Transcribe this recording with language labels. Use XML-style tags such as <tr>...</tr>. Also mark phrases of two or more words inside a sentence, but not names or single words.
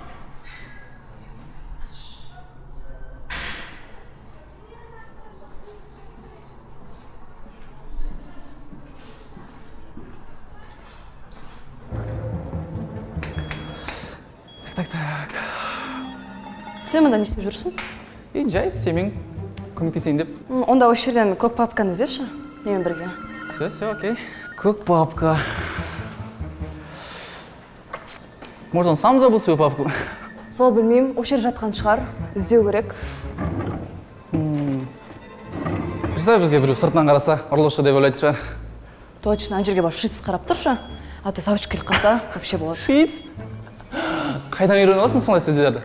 <kk>Так. Сен мұнда не істеп жүрсің? Жай, сенмен көмектесейін деп. Онда осы жерден көк папканы іздеші, менімен бірге.</kk> <ru>Все, окей.</ru> <kk>Көк папка.</kk> <ru>Может, он сам забыл свою папку?</ru> <kk>Сол білмеймін, осы жер жатқан шығар, іздеу керек. Представь, бізге біреу сыртынан қараса, ұрлықшы деп ойлайтын шығар. Точно, ана жерге барып шиц қарап тұршы,</kk> <ru>а то сабочка</ru> <kk>келіп қалса, вообще болады. Шиц? Қайдан үйреніп аласың сондай сөздерді?</kk>